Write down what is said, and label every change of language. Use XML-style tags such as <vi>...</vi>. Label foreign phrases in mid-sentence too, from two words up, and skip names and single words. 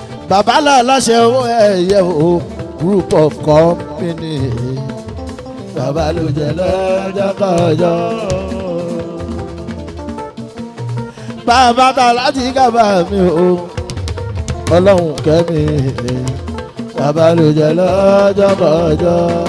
<yo>Bàbá là láṣẹ owó ẹ̀yẹ o,</yo> <en>group of company.</en> <yo>Bàbá ló jẹ lọ́jọ́ kọjọ́. Bàbá ta láti kábà mi o, Ọlọ́run kẹ́ mi. Bàbá ló jẹ lọ́jọ́ kọjọ́.</yo>